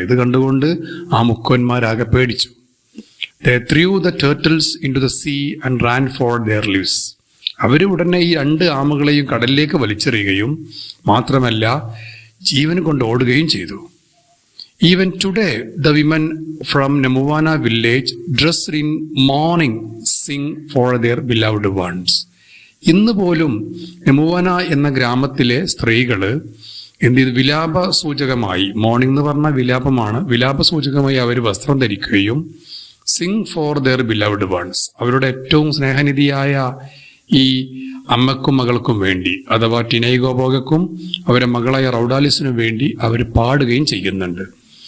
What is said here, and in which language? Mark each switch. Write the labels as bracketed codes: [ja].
[ml] ഇത് കണ്ടുകൊണ്ട് ആ മുക്കുവന്മാരാകെ പേടിച്ചു. [en] They threw the turtles into the sea and ran for their lives. [ml] അവര് ഉടനെ ഈ രണ്ട് ആമകളെയും കടലിലേക്ക് വലിച്ചെറിയുകയും മാത്രമല്ല ജീവൻ കൊണ്ട് ഓടുകയും ചെയ്തു. [en] Even today, the women from Nemuwana village dressed in mourning sing for their beloved ones. [ml] ഇന്ന് പോലും നെമുവാന എന്ന ഗ്രാമത്തിലെ സ്ത്രീകള് വിലാപ സൂചകമായി, മോർണിംഗ് എന്ന് പറഞ്ഞാൽ വിലാപമാണ്, വിലാപ സൂചകമായി അവർ വസ്ത്രം ധരിക്കുകയും [en] sing for their beloved ones, [ml] അവരുടെ ഏറ്റവും സ്നേഹനിധിയായ ഈ അമ്മക്കും മകൾക്കും വേണ്ടി, അഥവാ ടിനൈഗോപോഗക്കും അവരുടെ മകളായ റൗഡാലിസിനും വേണ്ടി അവർ പാടുകയും ചെയ്യുന്നുണ്ട്.